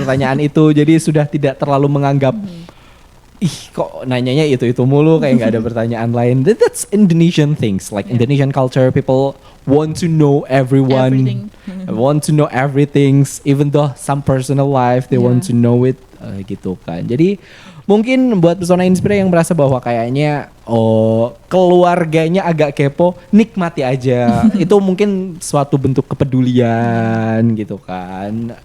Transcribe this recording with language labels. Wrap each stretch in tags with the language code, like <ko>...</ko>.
<id>pertanyaan itu, jadi sudah tidak terlalu menganggap ih kok nanyanya itu mulu kayak nggak ada pertanyaan lain.</id> <en>That's Indonesian things, like Yeah. Indonesian culture. People want to know everyone, Everything. want to know everything, even though some personal life they want to Yeah. know it,</en> <id>gitu kan. Jadi mungkin buat Pesona Inspira yang merasa bahwa kayaknya keluarganya agak kepo, nikmati aja. Itu mungkin suatu bentuk kepedulian gitu kan.</id>